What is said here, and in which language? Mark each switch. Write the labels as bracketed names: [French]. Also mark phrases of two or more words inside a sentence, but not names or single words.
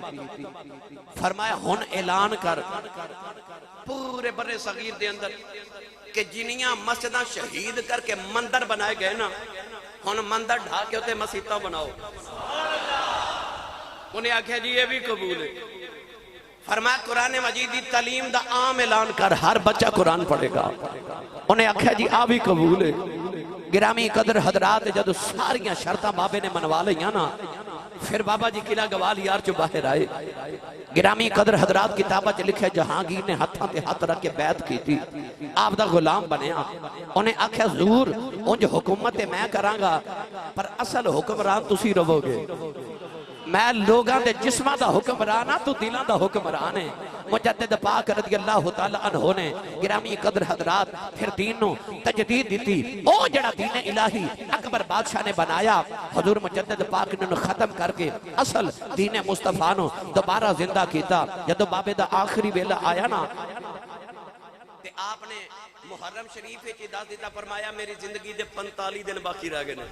[Punjabi] فرمایا ہن اعلان کر پورے برصغیر دے اندر کہ جنیاں مسجداں شہید کر کے مندر بنائے گئے نا، ہن مندر ڈھا کے اتے مسیتاں بناؤ. اوہنے آکھیا جی ایہ وی قبول اے. فرمایا قرآن مجید دی تعلیم دا عام اعلان کر، ہر بچہ قرآن پڑھے گا. اوہنے آکھیا جی ایہ وی قبول اے. گرامی قدر حضرات جدوں ساریاں شرطاں بابے نے منوا لئیاں نا، فیر بابا جی قلعہ گوالیار چوں باہر آئے. گرامی قدر حضرات کتاباں چ لکھیا اے جہانگیر نے ہتھاں تے ہتھ رکھ کے بیعت کیتی سی، آپ دا غلام بنیا. اوہنے آکھیا ضرور انج حکومت میں کراں گا، پر اصل حکمران تسی رہو گے. میں لوکاں دے جسماں دا حکمران ہاں، توں دلاں دا حکمران ایں. مجدد پاک [Arabic] رضي الله تعالى عنه [Punjabi] نے گرامی قدر حضرات فیر دین دی تجدید دتی. او جیہڑا دین الٰہی اکبر بادشاہ نے بنایا، حضور مجدد پاک نے ختم کر کے اصل دین مصطفیٰ نوں دوبارہ زندہ کیتا. جدوں بابے دا آخری ویلا آیا نا، تے آپ نے محرم شریف وچ دس دتا، فرمایا میری زندگی دے 45 دن باقی رہ گئے.